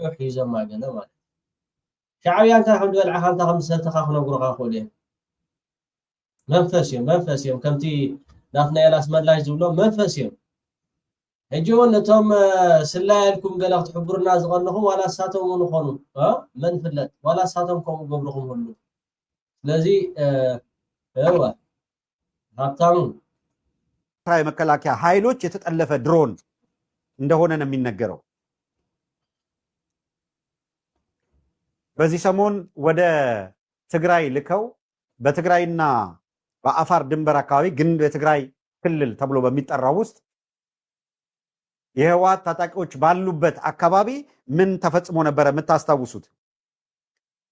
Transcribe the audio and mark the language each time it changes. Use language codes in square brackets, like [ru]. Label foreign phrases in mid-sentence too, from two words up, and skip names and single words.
[ti] ሒዞም ማገለ ማለት ሻዕብያ እንታይ ከም ዝበልዓኻ እንታይ ከም ዝሰተኻ ክነግሩኻ ክእሉ እዮም መንፈስ እዮም ከምቲ ናትና ኤላስ መላሽ ዝብሎም መንፈስ እዮም ሕጂ እውን ነቶም ስላየልኩም ገለ ክትሕብሩና ዝቐንኹም ዋላ ሳቶም እውን ይኾኑ መን ፍለጥ ዋላ ሳቶም ከምኡ ገብርኹም ሁሉ ስለዚ ሃብታሙ [am] የመከላከያ ኃይሎች የተጠለፈ ድሮን እንደሆነ ነው የሚነገረው። በዚህ ሰሞን ወደ ትግራይ ልከው በትግራይና በአፋር ድንበር አካባቢ ግን በትግራይ ክልል ተብሎ በሚጠራው ውስጥ የህወሓት ታጣቂዎች ባሉበት አካባቢ ምን ተፈጽሞ ነበር የምታስታውሱት?